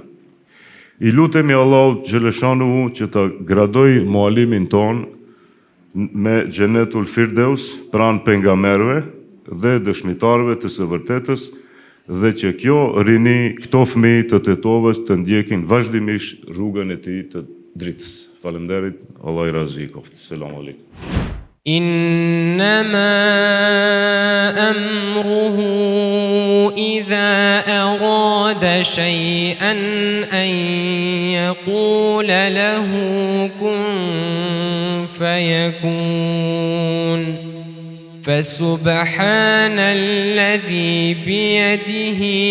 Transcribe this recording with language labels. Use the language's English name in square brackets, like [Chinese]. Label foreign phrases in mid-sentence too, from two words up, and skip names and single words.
[Albanian] I lutemi Allahut xhaleshanuhu që ta gradoj mualimin ton me [Arabic] جنة الفردوس [Albanian] pranë pejgamberëve dhe dëshmitarëve të së vërtetës dhe që këto fëmijë të tetovës të ndjekin vazhdimisht rrugën e tij të dritës. Faleminderit, Allah I razë I qoftë. [Arabic] سلام عليكم. إنما أمره إذا أراد شيئا أن يقول له كن فيكون فسبحان الذي بيده